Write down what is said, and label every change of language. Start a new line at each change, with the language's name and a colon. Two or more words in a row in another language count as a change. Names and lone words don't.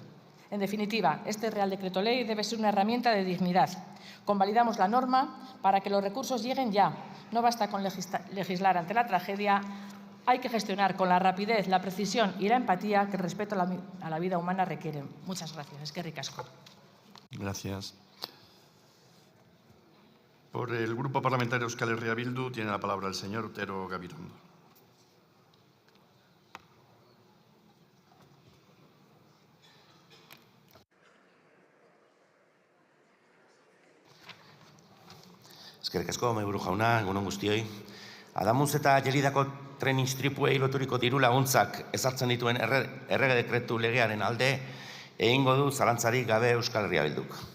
Spanish: En definitiva, este Real Decreto Ley debe ser una herramienta de dignidad. Convalidamos la norma para que los recursos lleguen ya. No basta con legislar ante la tragedia, hay que gestionar con la rapidez, la precisión y la empatía que el respeto a la vida humana requieren. Muchas gracias.
Basque: Eskerrik asko.
Spanish: Gracias. Por el Grupo Parlamentario Euskal Herria Bildu tiene la palabra el señor Otero Gabirondo.
Basque: Eskerrik asko, mahaiburu jauna, egun on guztioi. Adamuz eta Gelidako tren istripuei loturiko diru laguntzak ezartzen dituen errege dekretu legearen alde egingo du zalantzarik gabe Euskal Herria Bilduk.